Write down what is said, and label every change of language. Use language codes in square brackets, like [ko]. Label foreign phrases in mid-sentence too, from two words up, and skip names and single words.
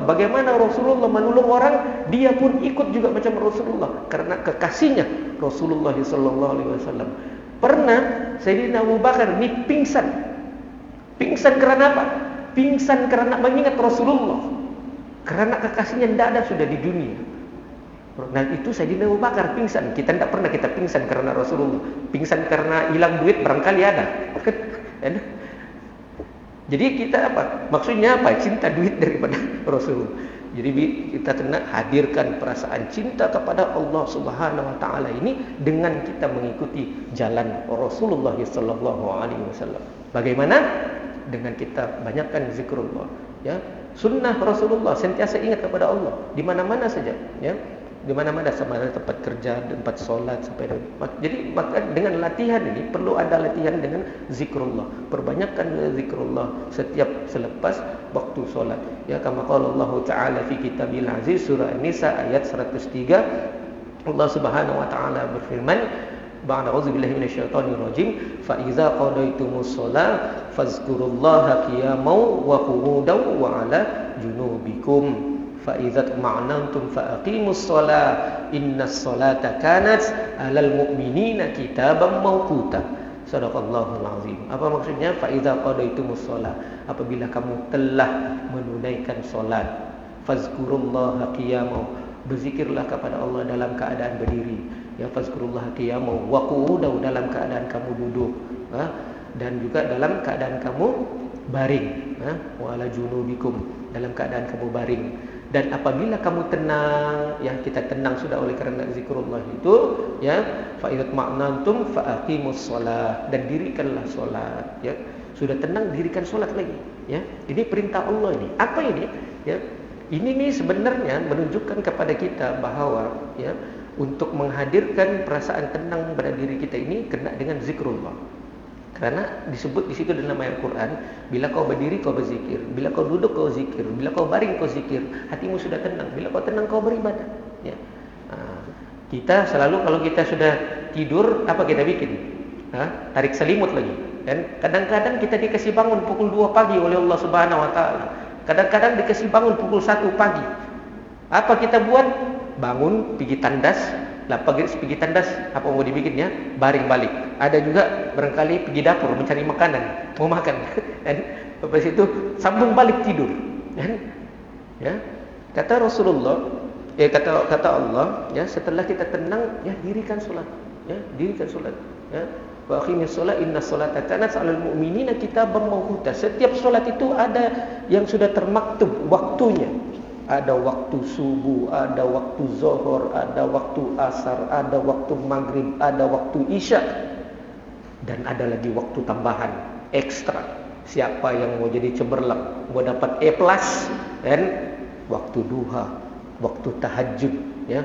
[ms] Bagaimana Rasulullah menolong orang, dia pun ikut juga macam Rasulullah karena kekasihnya Rasulullah [ar] صلى الله عليه وسلم. [ms] Pernah Sayyidina Abu Bakar ni pingsan. Pingsan kerana apa? Pingsan kerana mengingat Rasulullah. Kerana kekasihnya tidak ada sudah di dunia. Nah, itu Sayyidina Abu Bakar pingsan. Kita tidak pernah kita pingsan karena Rasulullah. Pingsan karena hilang duit barangkali ada. Jadi kita apa? Maksudnya apa? Cinta duit daripada Rasulullah. Jadi kita kena hadirkan perasaan cinta kepada Allah [ar] سبحانه وتعالى [ms] ini dengan kita mengikuti jalan Rasulullah [ar] صلى الله عليه وسلم. [ms] Bagaimana? Dengan kita banyakkan zikrullah, ya. Sunnah Rasulullah sentiasa ingat kepada Allah di mana-mana saja, ya. Di mana-mana, sama ada tempat kerja, tempat solat, sampai jadi maka dengan latihan ini perlu ada latihan dengan zikrullah. Perbanyakkan zikrullah setiap selepas waktu solat. [ar] Ya, كما قال الله تعالى في الكتاب العزيز, [ms] surah An-Nisa ayat 103. [ar] الله سبحانه وتعالى berfirman, بعد أعوذ بالله من الشيطان الرجيم فإذا قضيتم الصلاة فاذكروا الله قياما وقعودا وعلى جنوبكم. فإذا اطمأننتم فأقيموا الصلاة إن الصلاة كانت على المؤمنين كتابا موقوتا. صدق الله العظيم. [ms] Apa maksudnya? [ar] فإذا قضيتم الصلاة, [ms] apabila kamu telah menunaikan salat, [ar] فاذكروا الله قياما, [ms] berzikirlah kepada Allah dalam keadaan berdiri, ya. [ar] فاذكروا الله قياما وقعودا, [ms] dalam keadaan kamu duduk, ha? Dan juga dalam keadaan kamu baring, ha? [ar] وعلى جنوبكم, [ms] dalam keadaan kamu baring. Dan apabila kamu tenang, ya, kita tenang sudah oleh kerana zikrullah itu, [ar] ya, فإذا اطمأننتم فأقيموا الصلاة, [ms] dan dirikanlah solat, [ar] ya. [ms] Sudah tenang, dirikan solat lagi, ya. Ini perintah Allah ini. Apa ini? Ya. Ini nih sebenarnya menunjukkan kepada kita bahawa, ya, untuk menghadirkan perasaan tenang pada diri kita ini kena dengan zikrullah. Karena disebut di situ dalam ayat Quran, bila kau berdiri kau berzikir, bila kau duduk kau zikir, bila kau baring kau zikir, hatimu sudah tenang. Bila kau tenang kau beribadah, ya. Kita selalu kalau kita sudah tidur, apa kita bikin? Tarik selimut lagi. Dan kadang-kadang kita dikasih bangun pukul 2 pagi oleh Allah [ar] سبحانه وتعالى. [ms] Kadang-kadang dikasih bangun pukul 1 pagi. Apa kita buat? Bangun, pergi tandas, lah pergi tandas, apa mau dibikin ya, baring balik. Ada juga barangkali pergi dapur mencari makanan, mau makan. Dan lepas itu sambung balik tidur. Kan? Ya. Kata Rasulullah, kata Allah, ya, setelah kita tenang, ya, dirikan solat. Ya, dirikan solat. Ya. [ar] وأقيموا الصلاة إن الصلاة كانت على المؤمنين كتابا موقوتا. [ms] Setiap solat itu ada yang sudah termaktub waktunya. Ada waktu subuh, ada waktu zuhur, ada waktu asar, ada waktu maghrib, ada waktu isya. Dan ada lagi waktu tambahan ekstra. Siapa yang mau jadi cemerlang, mau dapat A+, dan waktu duha, waktu tahajud, ya.